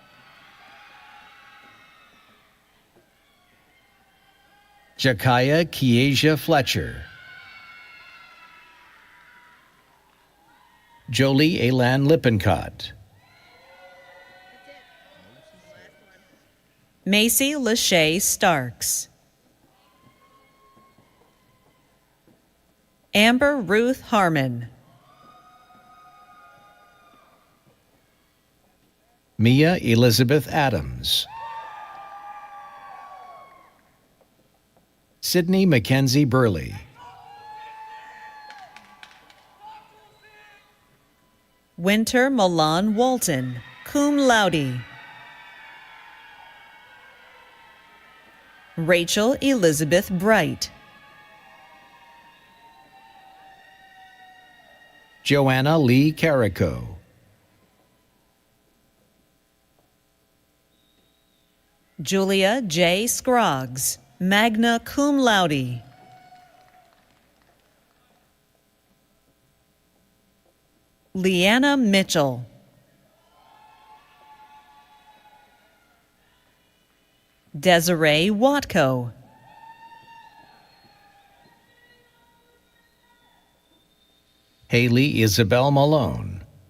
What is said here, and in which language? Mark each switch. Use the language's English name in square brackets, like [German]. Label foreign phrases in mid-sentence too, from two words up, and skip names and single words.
[English] Jakaya Kiesia Fletcher. Jolie Elan Lippincott. Macy Lachey Starks. Amber Ruth Harmon. Mia Elizabeth Adams. Sydney Mackenzie Burley. Winter Milan Walton, [Latin] cum laude. [English] Rachel Elizabeth Bright. Joanna Lee Carrico. Julia J. Scroggs, [Latin] magna cum laude. [English] Leanna Mitchell. Desiree Watko. Haley Isabel Malone.